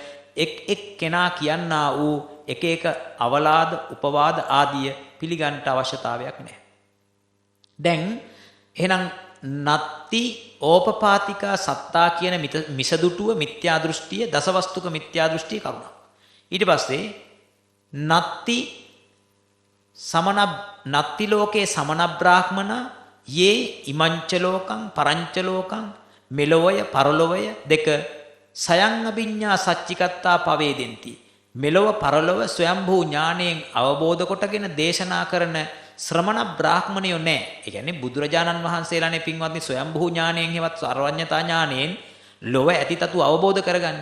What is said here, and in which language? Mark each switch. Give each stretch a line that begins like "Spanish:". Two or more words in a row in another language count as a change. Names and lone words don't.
Sinhala: එතකොට ඔය එක් කෙනා කියනා වූ එක එක අවලාද උපවාද ආදිය පිළිගන්න අවශ්‍යතාවයක් නැහැ. දැන් එහෙනම්
Pali: නත්ති ඕපපාතිකා සත්තා
Sinhala: කියන මිසදුටුව මිත්‍යා දෘෂ්ටිය දසවස්තුක මිත්‍යා දෘෂ්ටිය කරුණා. ඊට පස්සේ
Pali: නත්ති ලෝකේ සමන බ්‍රාහ්මණ යේ ඉමංච ලෝකං පරංච ලෝකං
Sinhala: මෙලොවය පරලොවය දෙක
Pali: සයං අභිඤ්ඤා සච්චිකත්තා පවේදෙන්ති.
Sinhala: මෙලොව පරලොව ස්වයම්භූ ඥාණයෙන් අවබෝධ කොටගෙන දේශනා කරන ශ්‍රමණ බ්‍රාහ්මණයෝ නැහැ. ඒ කියන්නේ බුදුරජාණන් වහන්සේලානේ පින්වත්නි ස්වයම්භූ ඥාණයෙන් හෙවත් සර්වඥතා ඥාණයෙන් ලොව ඇතිතතු අවබෝධ කරගන්නේ.